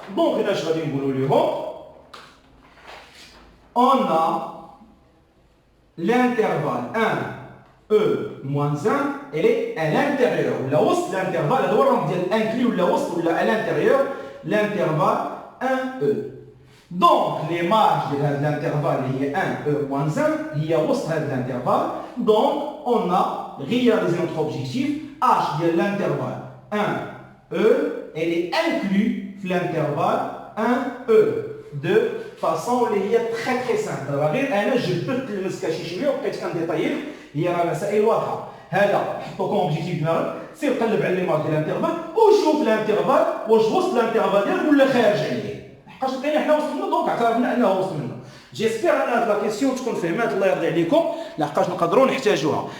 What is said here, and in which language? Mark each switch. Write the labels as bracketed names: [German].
[Arabic] دونك هنا اش غادي نقولوا لهم؟ [French] on a l'intervalle 1 e moins 1 elle est à l'intérieur [Arabic] ولا وسط الانترفال. هذا هو الرمز ديال انكلي ولا وسط ولا [French] à l'intérieur l'intervalle 1 e. [Arabic] دونك ليماج ديال هاد الانترفال اللي هي 1 e moins 1 هي وسط هاد الانترفال. [French] دونك on a réalisé notre objectif. h [Arabic] ديال الانترفال [French] 1 e elle est inclus في l'intervalle 1 e de façon [Arabic] اللي هي [French] très très simple. [Arabic] دابا غير انا جبدت المسكه شي شويه وبقيت كنديطايل، هي راه مسائل واضحه. هذا حطو كون اوبجيكتيف دماغك، سير قلب على ليماج ديال الانترفال وشوف الانترفال واش وسط الانترفال ديالك ولا خارج عليه. لحقاش لقينا حنا وسط منه، دونك اعترفنا انه وسط منه. جيسبيغ ان هاد لا كيسيون تكون فهمات، الله يرضي عليكم، لحقاش نقدروا نحتاجوها.